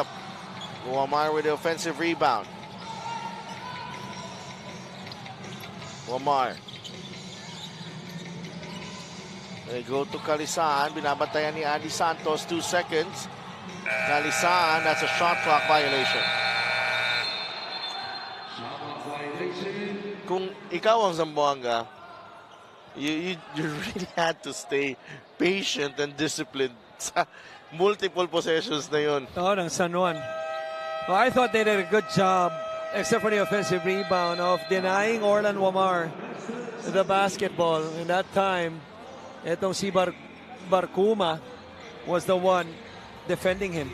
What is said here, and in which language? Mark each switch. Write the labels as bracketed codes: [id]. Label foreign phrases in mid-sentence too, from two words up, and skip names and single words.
[en] Wamar with the offensive rebound. Wamar. They go to Calisaan. [tl] Binabantayan ni Andy Santos. [en] 2 seconds. Calisaan, that's a shot clock violation. [tl] Kung ikaw ang Zamboanga, [en] you really had to stay patient and disciplined sa multiple possessions [tl] na yun. Oh, ng San Juan. [en] Well, I thought they did a good job, except for the offensive rebound, of denying Orlan Wamar the basketball. In that time, [tl] itong si [en] Barcuma was the one defending him.